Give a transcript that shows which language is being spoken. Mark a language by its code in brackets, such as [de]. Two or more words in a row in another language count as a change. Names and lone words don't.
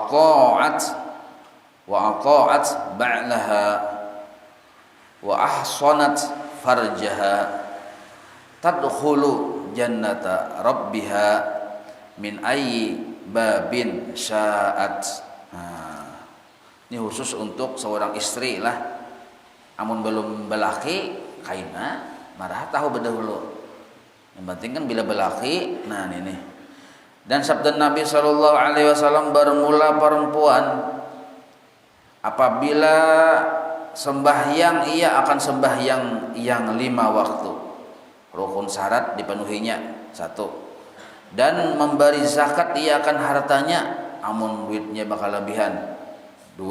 [ar] أطاعت بعلها وأحصنت فرجها تدخل جنة ربها من أي باب شاءت. [bjn] Nah, ini khusus untuk seorang istri lah. Amun belum belaki kaina marah tahu bedahulu. Yang penting kan bila belaki, nah ini. Dan sabda Nabi [ar] صلى الله عليه وسلم, [bjn] bermula perempuan apabila sembahyang ia akan sembahyang yang 5 waktu. Rukun syarat dipenuhinya 1. Dan memberi zakat ia akan hartanya, amun duitnya bakal lebihan 2.